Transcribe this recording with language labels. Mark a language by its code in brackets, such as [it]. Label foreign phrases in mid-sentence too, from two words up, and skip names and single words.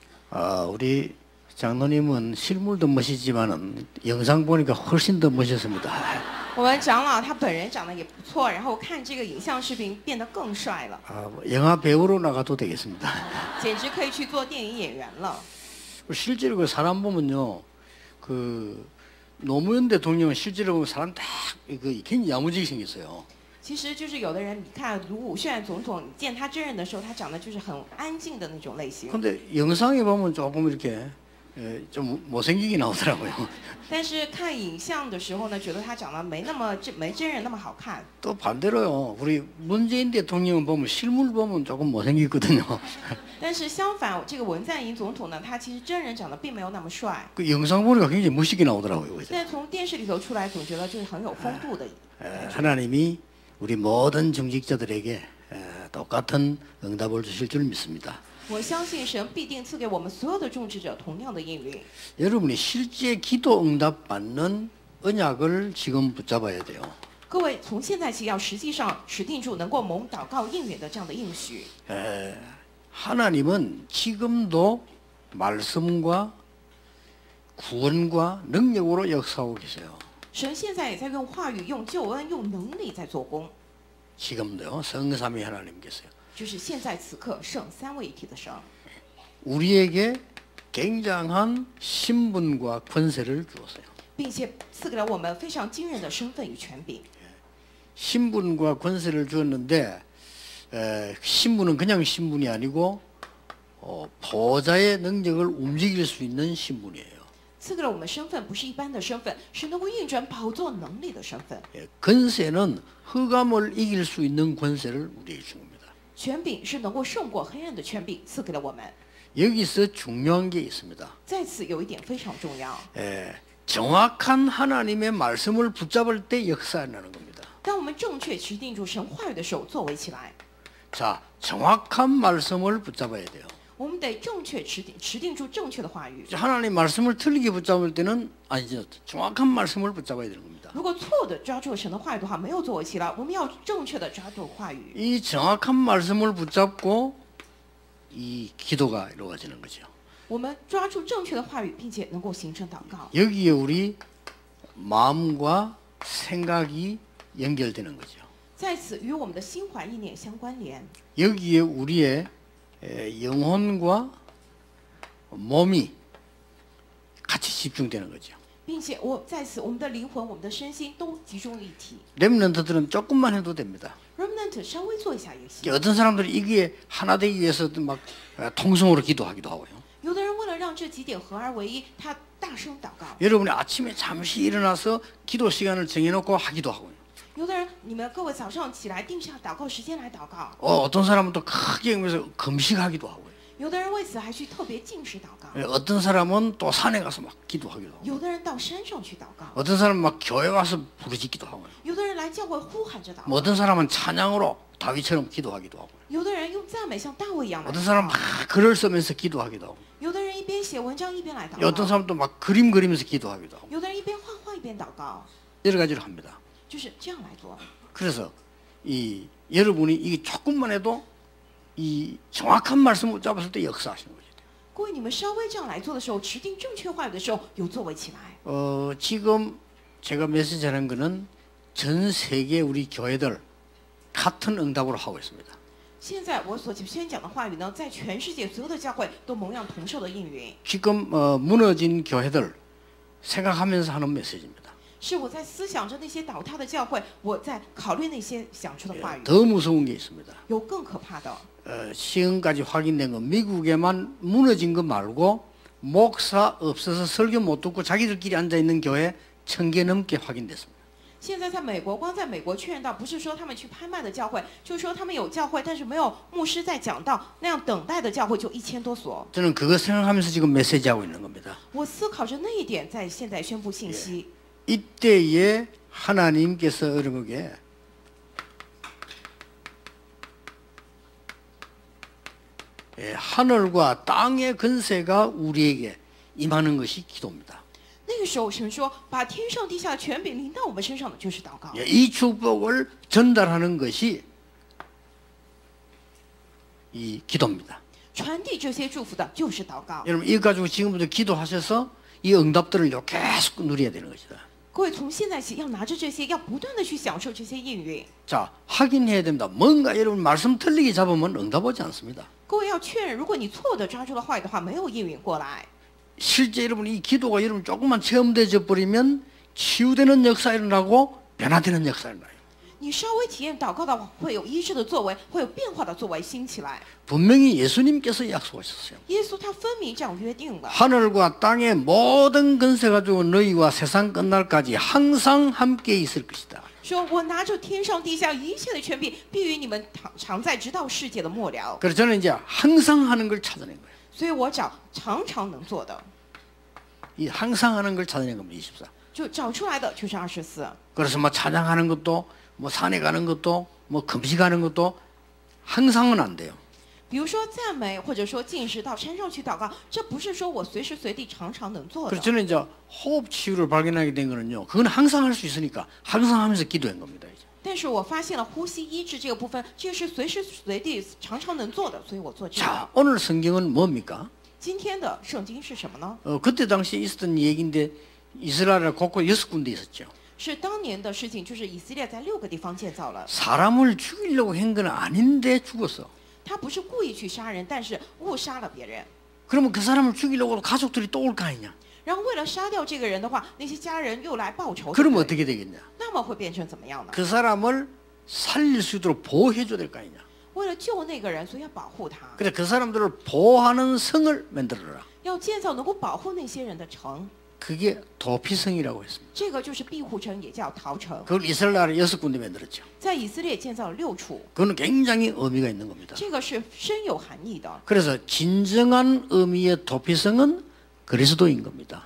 [ko] 우리 장로님은 실물도 멋있지만은 영상 보니까 훨씬 더 멋있습니다. [zh] 我们长老他本人长得也不错，然后看这个影像视频变得更帅了， [ko] 영화 배우로 나가도 되겠습니다. [zh] 简直可以去做电影演员了。 [ko] 실제로 그 사람 보면요, 그 노무현 대통령은 실제로 보면 사람 딱 굉장히 야무지게 생겼어요. [zh] 其实就是有的人，你看卢武铉总统，你见他真人的时候，他长得就是很安静的那种类型。 [ko] 근데 영상에 보면 조금 이렇게 좀 못생기게 나오더라고요. [zh] 但是看影像的时候呢，觉得他长得没真人那么好看。 [ko] 또 반대로요, 우리 문재인 대통령은 보면 실물 보면 조금 못생겼거든요. [zh] 但是相反，这个文在寅总统呢，他其实真人长得并没有那么帅。 [ko] 그 영상 보니까 굉장히 멋있게 나오더라고요. 그죠? [zh] 但从电视里头出来，总觉得就是很有风度的。 [ko] 하나님이 우리 모든 정직자들에게 똑같은 응답을 주실 줄 믿습니다. [zh] 我相信神必定赐给我们所有的种植者同样的应允。 [ko] 여러분이 실제 기도 응답 받는 언약을 지금 붙잡아야 돼요. [zh] 各位，从现在起要实际上持定住能够蒙祷告应允的这样的应许。 [ko] 하나님은 지금도 말씀과 구원과 능력으로 역사하고 계세요. [zh] 神现在也在用话语、用救恩、用能力在做工。 [ko] 지금도요, 성삼위 하나님께서요. [zh] 就是现在此刻圣三位一体的神， [ko] 우리에게 굉장한 신분과 권세를 주었어요. [zh] 并且赐给了我们非常惊人的身份与权柄。 [ko] 신분과 권세를 주었는데 신분은 그냥 신분이 아니고 보좌의 능력을 움직일 수 있는 신분이에요. [zh] 赐给了我们身份，不是一般的身份，是能够运转宝座能力的身份。 [ko] 권세는 흑암을 이길 수 있는 권세를 우리에게 준 겁니다. [zh] 权柄是能够胜过黑暗的权柄，赐给了我们。 [ko] 여기서 중요한 게 있습니다. [zh] 在此有一点非常重要， [ko] 정확한 하나님의 말씀을 붙잡을 때 역사하는 겁니다. [zh] 当我们正确持定住神话语的时候，作为起来， [ko] 자, 정확한 말씀을 붙잡아야 돼요. [zh] 我们得正确持定住正确的话语。 [ko] 하나님 말씀을 틀리게 붙잡을 때는 아니죠. 정확한 말씀을 붙잡아야 되는 겁니다. [zh] 如果错的抓住神的话语的话，没有作为起来，我们要正确的抓住话语。 [ko] 이 정확한 말씀을 붙잡고 이 기도가 이루어지는 거죠. [zh] 我们抓住正确的话语，并且能够形成祷告。 [ko] 여기에 우리 마음과 생각이 연결되는 거죠. [zh] 在此与我们的心怀意念相关联， [ko] 여기에 우리의 영혼과 몸이 같이 집중되는 거죠. [zh] 并且在此我们的灵魂、我们的身心都集中一体。 [ko] 렘넌트들은 조금만 해도 됩니다. [zh] Remnant 稍微做一下也行。 [ko] 어떤 사람들이 이게 하나 되기 위해서 막 통성으로 기도하기도 하고요. [zh] 有的人为了让这几点合而为一，他大声祷告。 [ko] 여러분이 아침에 잠시 일어나서 기도 시간을 정해놓고 하기도 하고요. [zh] 有的人，你们各位早上起来定下祷告时间来祷告。 [ko] 어떤 사람은 또 크게 하면서 금식하기도 하고요. [zh] 有的人为此还去特别禁食祷告。 [ko] 어떤 사람은 또 산에 가서 막 기도하기도 하고. [zh] 有的人到山上去祷告。 [ko] 어떤 사람은 막 교회 와서 부르짖기도 하고요. [zh] 有的人来教会呼喊着祷告。 [ko] 어떤 사람은 찬양으로 다윗처럼 기도하기도 하고. [zh] 有的人用赞美像大卫一样来 [ko] 어떤 [zh] 祷 [ko] 사람은 [zh] 告。 [ko] 막 글을 쓰면서 기도하기도 하고. [zh] 有的人一边写文章一边来祷 [ko] 어떤 [zh] 告。 [ko] 사람은 또 막 그림 그리면서 기도하기도 하고. [zh] 有的人一边画画一边祷告， [ko] 여러 가지로 합니다. [zh] 就是这样来做。 [ko] 그래서 이 여러분이 이게 조금만 해도 이 정확한 말씀을 잡았을 때 역사하시는 거죠. [zh] 各位，你们稍微这样来做的时候，持定正确话语的时候，有作为起来。 [ko] 지금 제가 메시지하는 거는 전 세계 우리 교회들 같은 응답으로 하고 있습니다. [zh] 现在我所宣讲的话语呢，在全世界所有的教会都蒙样同受的应允， [ko] 지금 무너진 교회들 생각하면서 하는 메시지입니다. [zh] 是我在思想着那些倒塌的教会，我在考虑那些想出的话语。 [ko] 더 무서운 게 있습니다. [zh] 有更可怕的， [ko] 지금까지 확인된 건 미국에만 무너진 거 말고 목사 없어서 설교 못 듣고 자기들끼리 앉아있는 교회 1000개 넘게 확인됐습니다. [zh] 现在在美国，光在美国确认到，不是说他们去拍卖的教会，就是说他们有教会，但是没有牧师在讲道，那样等待的教会就1000多所。 [ko] 저는 그거 생각하면서 지금 메시지하고 있는 겁니다. [zh] 我思考着那一点，在现在宣布信息。 [ko] 이때에 하나님께서 여러분에게 하늘과 땅의 권세가 우리에게 임하는 것이 기도입니다. [zh] 那个时候，神说：“把天上地下的权柄临到我们身上的就是祷告。 [ko] 이 축복을 전달하는 것이 이 기도입니다. [zh] 传递这些祝福的就是祷告。 [ko] 여러분 이거 가지고 지금부터 기도하셔서 이 응답들을 계속 누려야 되는 것이다. [zh] 各位从现在起要拿着这些，要不断的去享受这些应允。 [ko] 자, 확인해야 됩니다. 뭔가 여러분 말씀 틀리게 잡으면 응답 오지 않습니다. [zh] 各位要确认，如果你错的抓住了话语的话，没有应允过来。 [ko] 실제 여러분 이 기도가 여러분 조금만 체험되어 버리면 치유되는 역사 일어나고 변화되는 역사 일어나요. [zh] 你稍微体验祷告的话，会有医治的作为，会有变化的作为兴起来。 [ko] 분명히 예수님께서 약속하셨어요. [zh] 耶稣他分明这样约定了。 [ko] 하늘과 땅의 모든 권세 가지고 너희와 세상 끝날까지 항상 함께 있을 것이다. [zh] 说我拿着天上地下一切的权柄，必与你们常在，直到世界的末了。 [ko] 그래서 저는 이제 항상 하는 걸 찾아낸 거예요. [zh] 所以我找常常能做的， [ko] 이 항상 하는 걸 찾아낸 겁니다. 24. [zh] 就找出来的就是24。 [ko] 그래서 뭐 찬양하는 것도 뭐 산에 가는 것도 뭐 금식하는 것도 항상은 안 돼요. [zh] 比如说赞美，或者说进食到山上去祷告，这不是说我随时随地常常能做 [ko] 그래서 [zh] 的。 [ko] 저는 이제 호흡 치유를 발견하게 된 거는요. 그건 항상 할 수 있으니까 항상 하면서 기도한 겁니다. 이제. [zh] 但是我发现了呼吸医治这个部分，这是随时随地常常能做的，所以我做这个。 [ko] 자, 오늘 성경은 뭡니까? [zh] 今天的圣经是什么呢？ [ko] 그때 당시에 있었던 얘기인데 이스라엘 곳곳 6군데 있었죠. [zh] 是当年的事情，就是以色列在6个地方建造了。 [ko] 사람을 죽이려고 한 건 아닌데 죽었어. [zh] 他不是故意去杀人，但是误杀了别人。 [ko] 그러면 그 사람을 죽이려고 가족들이 또 올 거 아니냐? [zh] 然后为了杀掉这个人的话，那些家人又来报仇。 [ko] 그러면 어떻게 되겠냐? [zh] 那么会变成怎么样呢？ [ko] 그 사람을 살릴 수 있도록 보호해 줘야 될 거 아니냐? [zh] 为了救那个人，所以要保护他， [ko] 그래 그 사람들을 보호하는 성을 만들어라. [zh] 要建造能够保护那些人的城。 [ko] 그게 도피성이라고 했습니다. [zh] 这个就是庇护城，也叫逃城。 [ko] 그걸 이스라엘에 6군데 만들었죠. [zh] 在以色列建造了6处， [ko] 그거는 굉장히 의미가 있는 겁니다. [zh] 这个是深有含义的。 [ko] 그래서 진정한 의미의 도피성은 그리스도인 겁니다.